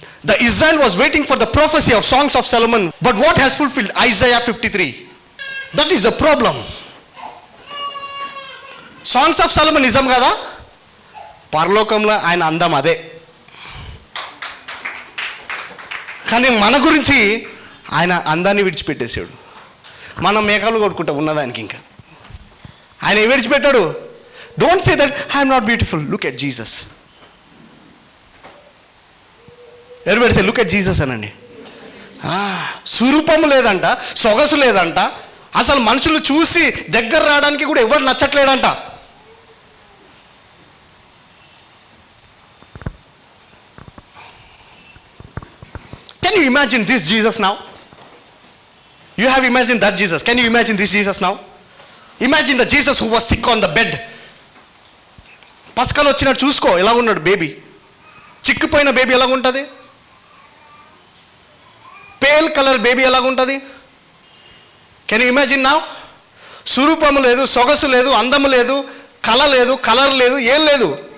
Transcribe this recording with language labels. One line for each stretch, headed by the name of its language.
English: The Israel was waiting for the prophecy of Songs of Solomon, but what has fulfilled? Isaiah 53. That is the problem.
Telugu: Songs of Solomon నిజం కదా, పరలోకంలో ఆయన అందం అదే. కానీ మన గురించి ఆయన అందాన్ని విడిచిపెట్టేసాడు. మనం మేఘాలు కొట్టుకుంటాం ఉన్నదానికి. ఇంకా ఆయన విడిచిపెట్టాడు.
English: Don't say that I'm not beautiful, look at Jesus.
Telugu: ఎవరు
English: say look at Jesus
Telugu: అనండి. స్వరూపము లేదంట, సొగసు లేదంట, అసలు మనుషులు చూసి దగ్గర రావడానికి కూడా ఎవరు నచ్చట్లేడంట.
English: Can you imagine this Jesus now? You have imagined that Jesus. Can you imagine this Jesus now? Imagine the Jesus who was sick on the bed.
Telugu: పసకలు వచ్చినట్టు చూసుకో, ఎలా ఉన్నాడు baby. చిక్కిపోయిన baby ఎలాగుంటుంది?
English: pale colour baby
Telugu: ఎలాగుంటుంది?
English: Can you imagine now?
Telugu: స్వరూపము లేదు, సొగసు లేదు, అందము లేదు, కళ లేదు, కలర్ లేదు, ఏం లేదు.